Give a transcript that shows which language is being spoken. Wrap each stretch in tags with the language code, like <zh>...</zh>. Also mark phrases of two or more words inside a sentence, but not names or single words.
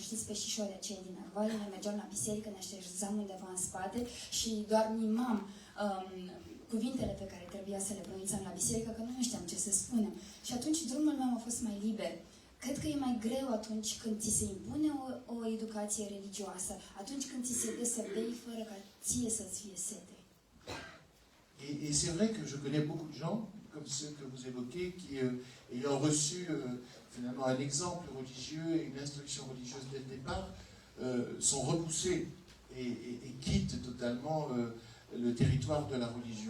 <ro>Știți peștișorii aceia din Arvalile? Mergeam la biserică, ne așezam undeva în spate și doar mimam cuvintele pe care trebuia să le pronunțăm la biserică, că nu știam ce să spunem. Și atunci drumul meu a fost mai liber. Cred că e mai greu atunci când ți se impune o educație religioasă, atunci când ți se dă să bei fără ca ție să-ți fie sete.</ro> <fr>Et c'est vrai que je connais beaucoup de gens, comme ceux que vous évoquez, qui, ayant reçu finalement un exemple religieux et une instruction religieuse dès le départ, sont repoussés et quittent totalement le territoire de la religion.</fr>